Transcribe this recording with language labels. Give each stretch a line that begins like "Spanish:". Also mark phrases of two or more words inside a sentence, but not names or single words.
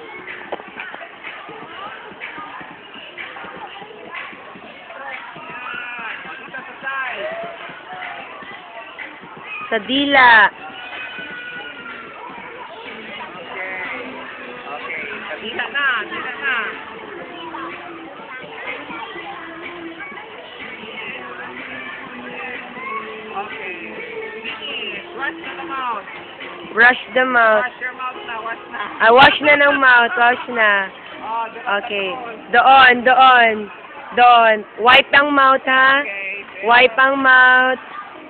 Filipino: Yan. O, dito sa side. Sa dila. Okay. Sa dila na. Dila na. Okay.
English: Finish. Wash na the mouth. Brush the mouth. Wash your mouth na. Wash na. Wash na ng mouth. Wash na.
Filipino: Oh, dito Okay. sa Doon. Doon. Doon. Wipe ang mouth, ha? Okay.
English: Wipe ang mouth.